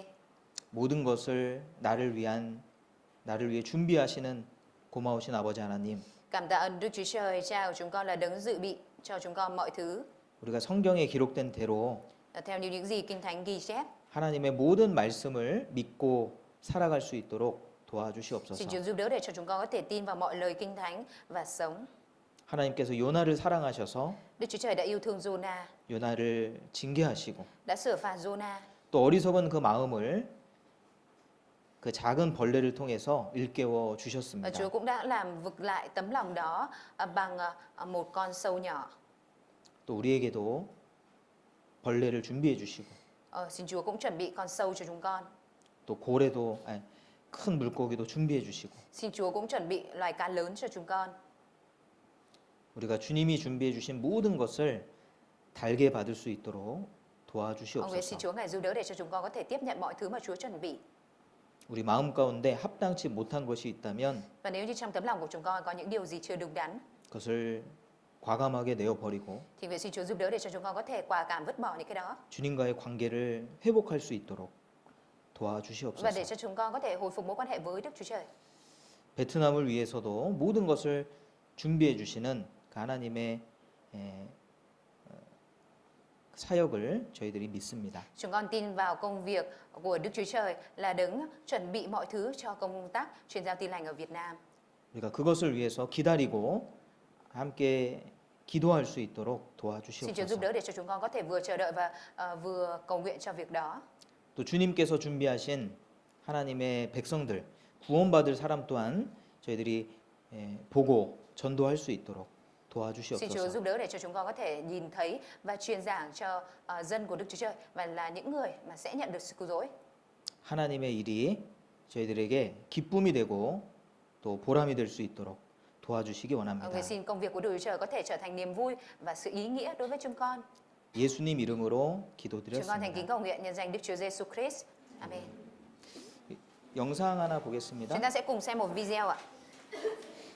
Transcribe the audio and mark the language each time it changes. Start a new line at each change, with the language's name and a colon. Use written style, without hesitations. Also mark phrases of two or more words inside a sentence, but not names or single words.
Korean: 모든 것을 나를 위해 준비하시는 고마우신 아버지 하나님,
Vietnamese: cảm tạ ơn Đức Chúa Trời Cha của chúng con là đấng dự bị cho chúng con mọi thứ
Korean: 우리가 성경에 기록된 대로
Vietnamese: theo như những gì Kinh Thánh ghi chép.
Korean: 하나님의 모든 말씀을 믿고 살아갈 수 있도록
Vietnamese: Xin
Korean: 도와주시옵소서.
Vietnamese: Chúa giúp đỡ để cho chúng con có thể tin vào mọi lời Kinh Thánh và sống.
Korean: 하나님께서 요나를 사랑하셔서
Vietnamese: Đức Chúa Trời đã yêu thương Jonah,
Korean: 요나를 징계하시고
Vietnamese: đã sửa phạt Jonah.
Korean: 또 어리석은 그 마음을 그 작은 벌레를 통해서 일깨워
Vietnamese: Và
Korean: 주셨습니다.
Vietnamese: Chúa cũng đã làm vực lại tấm lòng đó bằng một con sâu nhỏ.
Korean: 또 우리에게도 벌레를 준비해 주시고
Vietnamese: Xin Chúa cũng chuẩn bị con sâu cho chúng con.
Korean: 또 큰 물고기도 준비해 주시고
Vietnamese: Xin Chúa cũng chuẩn bị loài cá lớn cho chúng con.
Korean: 우리가 주님이 준비해 주신 모든 것을 달게 받을 수 있도록
Vietnamese: Ông nguyện
Korean: 도와주시옵소서.
Vietnamese: xin Chúa Ngài giúp đỡ để cho chúng con có thể tiếp nhận mọi thứ mà Chúa chuẩn bị.
Korean: 우리 마음 가운데 합당치 못한 것이 있다면
Vietnamese: Và nếu như trong tấm lòng của chúng con có những điều gì chưa đúng đắn,
Korean: 그것을 과감하게 내어 버리고
Vietnamese: thì nguyện xin Chúa giúp đỡ để cho chúng con có thể quả cảm vứt bỏ những cái đó.
Korean: 주님과의 관계를 회복할 수 있도록
Vietnamese: Và để
Korean: 도와주시옵소서.
Vietnamese: cho chúng con có thể hồi phục mối quan hệ với Đức Chúa Trời.
Korean: 베트남을 위해서도 모든 것을 준비해 주시는 그 하나님의 사역을 저희들이 믿습니다.
Vietnamese: Chúng con tin vào công việc của Đức Chúa Trời là đấng chuẩn bị mọi thứ cho công tác truyền giao tin lành ở Việt Nam.
Korean: 우리가 그것을 위해서 기다리고 함께 기도할 수 있도록
Vietnamese: Xin Chúa giúp
Korean: 도와주시옵소서.
Vietnamese: đỡ để cho chúng con có thể vừa chờ đợi và vừa cầu nguyện cho việc đó.
Korean: 또 주님께서 준비하신 하나님의 백성들, 구원받을 사람 또한 저희들이 보고 전도할 수 있도록
Vietnamese: Xin Chúa
Korean: 도와주시옵소서.
Vietnamese: giúp đỡ để cho chúng con có thể nhìn thấy và truyền giảng cho dân của Đức Chúa Trời và là những người mà sẽ nhận được sự cứu rỗi.
Korean: 하나님의 일이 저희들에게 기쁨이 되고 또 보람이 될 수 있도록 도와주시기 원합니다.
Vietnamese: Nguyện xin công việc của Đức Chúa Trời có thể trở thành niềm vui và sự ý nghĩa đối với chúng con.
Korean: 예수님 이름으로
Vietnamese: Chúng con thành kính
Korean: 기도드렸습니다.
Vietnamese: cầu nguyện nhân danh Đức Chúa Giêsu Christ. Amen.
Korean: 영상 하나 보겠습니다.
Vietnamese: Chúng ta sẽ cùng xem một video ạ.